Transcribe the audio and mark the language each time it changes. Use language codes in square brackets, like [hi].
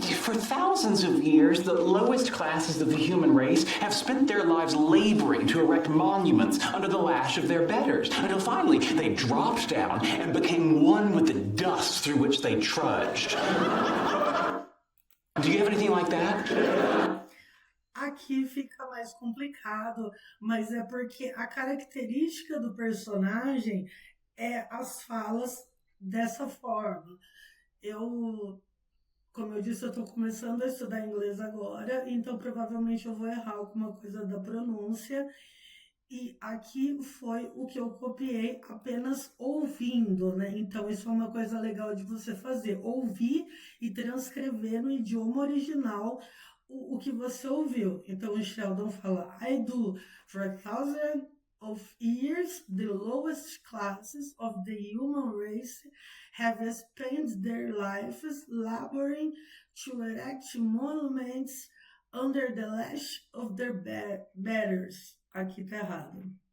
[en] For thousands of years, the lowest classes of the human race have spent their lives laboring to erect monuments under the lash of their betters, until finally they dropped down and became one with the dust through which they trudged. Do you have anything like that? [pt] Aqui fica mais complicado, mas é porque a característica do personagem é as falas dessa forma. Como eu disse, eu estou começando a estudar inglês agora, então provavelmente eu vou errar alguma coisa da pronúncia. E aqui foi o que eu copiei apenas ouvindo, né? Então isso é uma coisa legal de você fazer, ouvir e transcrever no idioma original o que você ouviu. Então o Sheldon fala, [en] I do, for thousands of years, the lowest classes of the human race have spent their lives laboring to erect monuments under the lash of their betters. [pt] Aqui tá errado.